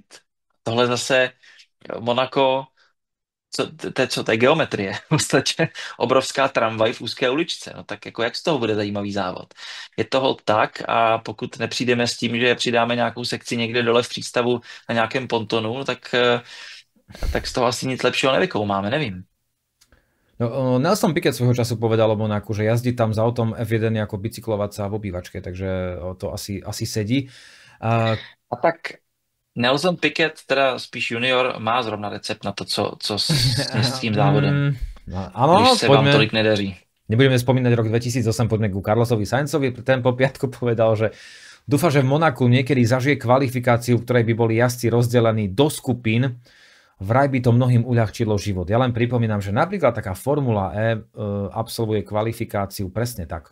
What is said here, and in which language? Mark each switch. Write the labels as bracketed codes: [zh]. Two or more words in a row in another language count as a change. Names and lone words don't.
[cs] Tohle zase Monako, to je geometrie, v podstatě obrovská tramvaj v úzké uličce. No tak jako jak z toho bude zajímavý závod? Je toho tak, a pokud nepřijdeme s tím, že přidáme nějakou sekci někde dole v přístavu na nějakém pontonu, no tak z toho asi nic lepšího nevykoumáme, nevím. No, [sk] Nelson Piquet svojho času povedal o Monaku, že jazdí tam s autom F1 ako bicyklovať sa v obývačke, takže to asi sedí. [cs] A tak Nelson Piquet, teda spíš junior, má zrovna recept na to, co s tím závodem. [sk] Áno, [cs] když se vám tolik nedaří. [sk] Nebudeme spomínať rok 2008, poďme ku Carlosovi Sainzovi. Ten po piatku povedal, že dúfa, že v Monaku niekedy zažije kvalifikáciu, v ktorej by boli jazdci rozdelení do skupín. Vraj by to mnohým uľahčilo život. Ja len pripomínam, že napríklad taká Formula E absolvuje kvalifikáciu presne tak.